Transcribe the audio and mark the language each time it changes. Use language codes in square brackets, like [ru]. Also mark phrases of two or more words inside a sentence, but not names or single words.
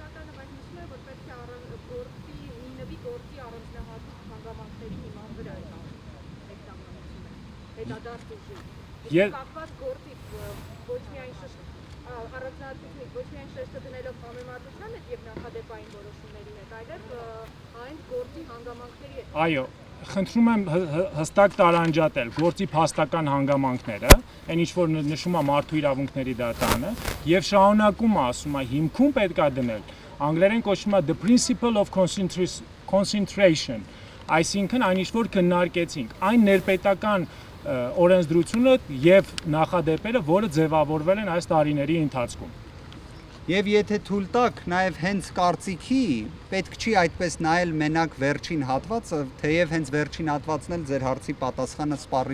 [hy] Ոչ միայն շեշտը դնելով համեմատության հետ եւ նախադեպային որոշումների հետ, այլև այն գործի հանգամանքների հետ։ Այո, խնդրում եմ հստակ տարանջատել գործի փաստական հանգամանքները, այն ինչ որ նշում է Մարդու իրավունքների դատարանը, եւ շահունակում է ասում է հիմքում պետք է դնել անգլերեն կոչվում է [en] the principle of concentration, [hy] այսինքն այն ինչ որ քննարկեցինք, այն ներպետական օրենսդրությունը եւ նախադեպերը, որը ձևավորվել են այս տարիների ընթացքում։ Եվ եթե թույլ տաք, նաև հենց կարծիքի պետք չի այդպես նայել մենակ վերջին հատվածը, թեև հենց վերջին հատվածն էլ ձեր հարցի պատասխանը սպառիչ